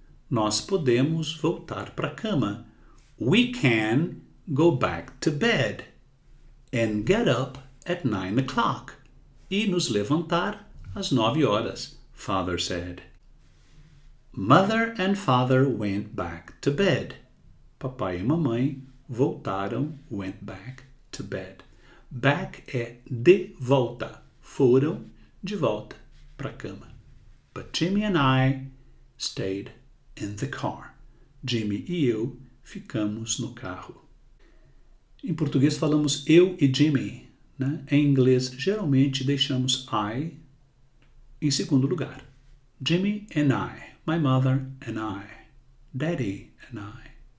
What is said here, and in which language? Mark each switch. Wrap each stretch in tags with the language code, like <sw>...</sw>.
<pt>Nós podemos voltar para a cama.</pt> <en>We can go back to bed and get up at 9 o'clock.</en> <pt>E nos levantar às 9 horas,</pt> <en>Father said. Mother and father went back to bed.</en> <pt>Papai e mamãe voltaram,</pt> <en>went back to bed.</en> <pt>Back é de volta. Foram de volta para a cama.</pt> <en>But Jimmy and I stayed in the car.</en> <pt>Jimmy e eu ficamos no carro. Em português falamos eu e Jimmy, né? Em inglês, geralmente deixamos I em segundo lugar.</pt> <en>Jimmy and I. My mother and I. Daddy and I.</en>